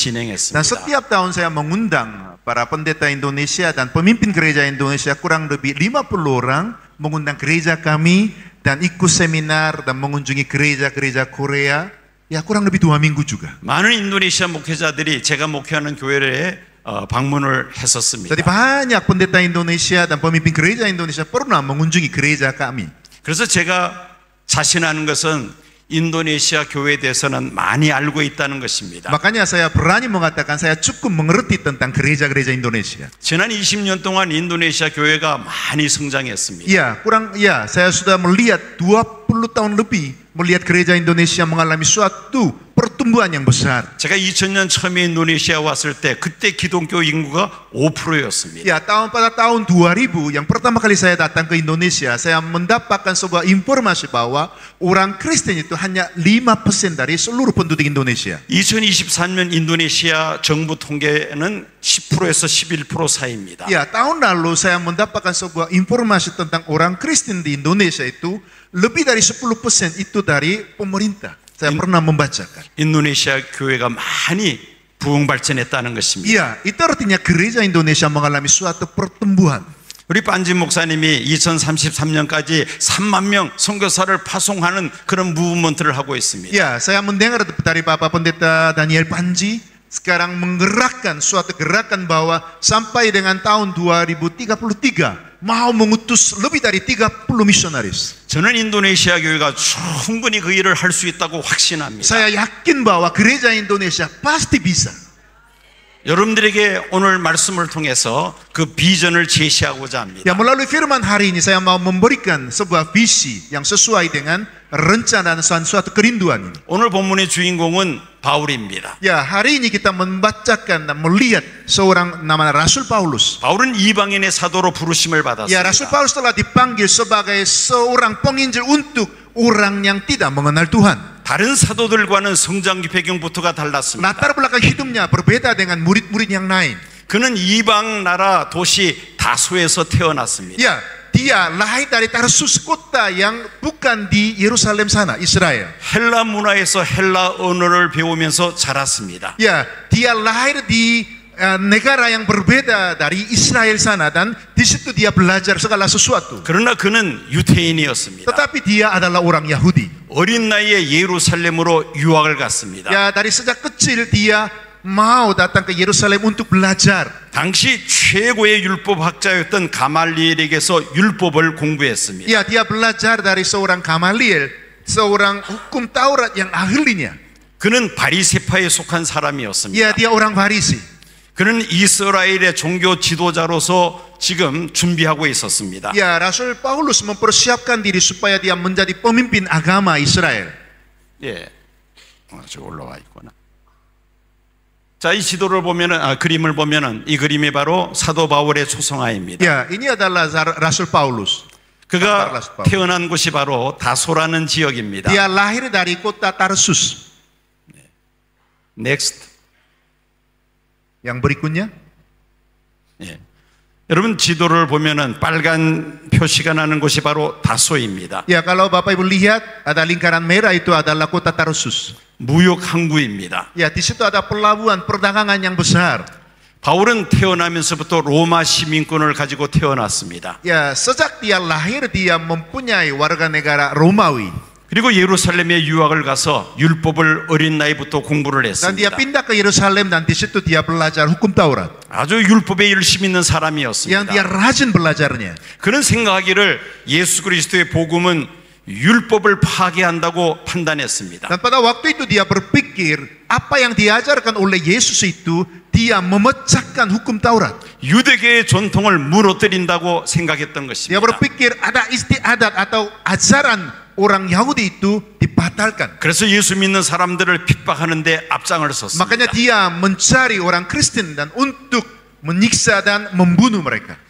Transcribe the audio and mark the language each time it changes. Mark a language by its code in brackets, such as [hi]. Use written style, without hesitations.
[id] Dan [ko] 진행했습니다. [id] setiap tahun saya mengundang para pendeta Indonesia dan pemimpin gereja Indonesia kurang lebih 50 orang mengundang gereja kami dan ikut seminar dan mengunjungi gereja-gereja Korea. Ya, kurang lebih 2 minggu juga. [ko] 많은 인도네시아 목회자들이 제가 목회하는 교회에 방문을 했었습니다. [id] Jadi banyak pendeta Indonesia dan pemimpin gereja Indonesia pernah mengunjungi gereja kami. [ko] 그래서 제가 자신하는 것은 인도네시아 교회에 대해서는 많이 알고 있다는 것입니다. [id] Makanya saya berani mengatakan saya cukup mengerti tentang gereja-gereja Indonesia. [ko] 지난 20년 동안 인도네시아 교회가 많이 성장했습니다. [id] Ya, saya sudah melihat 20 tahun lebih melihat gereja Indonesia mengalami suatu pertumbuhan yang besar. [ko] 제가 2000년 처음에 인도네시아 왔을 때 그때 기독교 인구가 5%였습니다. [id] Ya, pada tahun 2000 yang pertama kali saya datang ke Indonesia, saya mendapatkan sebuah informasi bahwa orang Kristen itu hanya 5% dari seluruh penduduk Indonesia. [ko] 2023년 인도네시아 정부 통계는 10%에서 11% 사이입니다. [id] Ya, tahun lalu saya mendapatkan sebuah informasi tentang orang Kristen di Indonesia itu lebih dari 10% itu dari pemerintah. Saya pernah membacakan. [ko] 인도네시아 교회가 많이 부흥 발전했다는 것입니다. [id] Iya, itu artinya gereja Indonesia mengalami suatu pertumbuhan. [ko] 우리 반진 목사님이 2033년까지 3만 명 선교사를 파송하는 그런 무브먼트를 하고 있습니다. [id] Ya, saya mendengar dari Bapak Pendeta Daniel Panji sekarang menggerakkan suatu gerakan bahwa sampai dengan tahun 2033 mau mengutus lebih dari 30 misionaris. [ko] 저는 인도네시아 교회가 충분히 그 일을 할 수 있다고 확신합니다. [id] Saya yakin bahwa gereja Indonesia pasti bisa. [ko] 여러분들에게 오늘 말씀을 통해서 그 비전을 제시하고자 합니다. [id] Ya, melalui firman hari ini saya mau memberikan sebuah visi yang sesuai dengan rencana dan suatu kerinduan ini. [ko] 오늘 본문의 주인공은 바울입니다. [id] Ya, hari ini kita membacakan dan melihat seorang namanya Rasul Paulus. [ko] 바울은 이방인의 사도로 부르심을 [id] Ya, Rasul Paulus telah dipanggil sebagai seorang penginjil untuk orang yang tidak mengenal Tuhan. [ko] 다른 사도들과는 성장 배경부터가 달랐습니다. [id] Latar belakang hidupnya berbeda dengan murid-murid yang lain. [ko] 그는 이방 나라 도시 다소에서 태어났습니다. [id] Ya, dia lahir dari Tarsus, kota yang bukan di Yerusalem sana, Israel. [ko] 헬라 문화에서 헬라 언어를 배우면서 자랐습니다. [id] Ya, dia lahir di negara yang berbeda dari Israel sana dan di situ dia belajar segala sesuatu. [ko] 그러나 그는 유태인이었습니다. [id] Tetapi dia adalah orang Yahudi. [ko] 어린 나이에 예루살렘으로 유학을 갔습니다. [id] Ya, dari sejak kecil dia mau datang ke Yerusalem untuk belajar. [ko] 당시 최고의 율법 학자였던 가말리엘에게서 율법을 공부했습니다. [id] Ya, dia belajar dari seorang Gamaliel, seorang hukum Taurat yang ahlinya. [ko] 그는 바리새파에 속한 사람이었습니다. [id] Ya, dia orang Farisi. [ko] 그는 이스라엘의 종교 지도자로서 지금 준비하고 있었습니다. [id] Ya, Rasul Paulus mempersiapkan diri supaya dia menjadi pemimpin agama Israel. [ko] 예, 저 올라와 있구나. 자, 이 지도를 보면은 그림을 보면은 이 그림이 바로 사도 바울의 초성화입니다. [id] Ya, ini adalah Rasul Paulus. [ko] 그가 [id] Rasul Paulus. [ko] 태어난 곳이 바로 다소라는 지역입니다. [id] Dia lahir dari kota Tarsus. [en] Next. [id] Yang berikutnya, [ko] 예. 여러분 지도를 보면은 빨간 표시가 나는 곳이 바로 다소입니다. [id] ya kalau Bapak Ibu lihat ada lingkaran merah itu adalah kota Tarsus. [ko] 무역 항구입니다. [id] Ya, di situ ada pelabuhan perdagangan yang besar. [ko] 바울은 태어나면서부터 로마 시민권을 가지고 태어났습니다. [id] Ya, sejak dia lahir dia mempunyai warga negara Romawi. [ko] 그리고 예루살렘에 유학을 가서 율법을 어린 나이부터 공부를 [id] Dan dia [ko] 했습니다. [id] pindah ke Yerusalem dan di situ dia belajar hukum Taurat. [ko] 아주 율법에 열심 있는 [id] Yang [ko] 사람이었습니다. [id] dia rajin belajarnya. [ko] 그는 생각하기를 예수 그리스도의 복음은 율법을 파괴한다고 판단했습니다. [id] Dan pada waktu itu dia berpikir apa yang diajarkan oleh Yesus itu dia memecahkan hukum Taurat. [ko] 유대계의 전통을 무너뜨린다고 생각했던 [id] Dia [ko] 것입니다. [id] berpikir ada istiadat atau ajaran orang Yahudi itu dibatalkan. [ko] 그래서 예수 믿는 사람들을 핍박하는데 앞장을 섰습니다. [id] Makanya dia mencari orang Kristen dan untuk menyiksa dan membunuh mereka.